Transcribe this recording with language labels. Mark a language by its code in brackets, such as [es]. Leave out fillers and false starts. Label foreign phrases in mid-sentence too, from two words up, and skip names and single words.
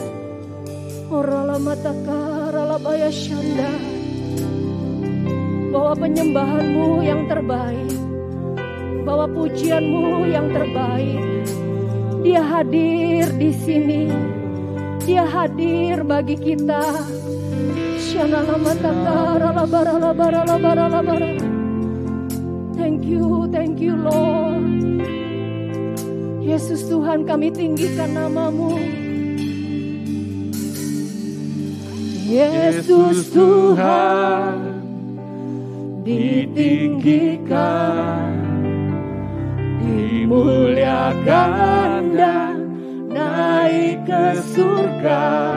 [id] Orala mataka, rala baya syanda, bawa penyembahanmu yang terbaik, bawa pujianmu yang terbaik. Dia hadir di sini, Dia hadir bagi kita. Shanala mataka, rala bara bara bara bara. [en] Thank you Lord. [id] Yesus Tuhan, kami tinggikan namamu. Yesus Tuhan, ditinggikan, dimuliakan dan naik ke surga.